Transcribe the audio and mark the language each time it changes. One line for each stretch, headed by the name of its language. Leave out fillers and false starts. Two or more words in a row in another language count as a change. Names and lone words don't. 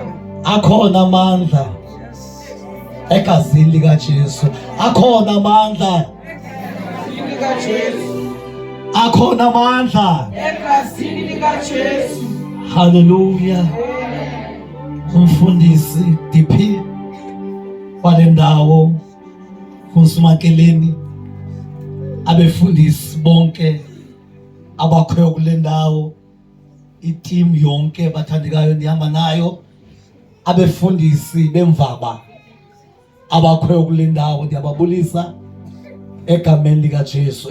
Xhosa: Akhona amandla egazini lika Jesu. Akhona amandla lika Jesu. Akhona amandla egazini lika Jesu. Hallelujah. Umfundisi DP walendawo kuSmakeleni, abefundisi bonke abakhoyo kulendawo, iteam yonke bathandekayo ndihamba nayo, abefundisi bemvaba abakhoyo kulendawo ndiyababulisa egameni lika Jesu.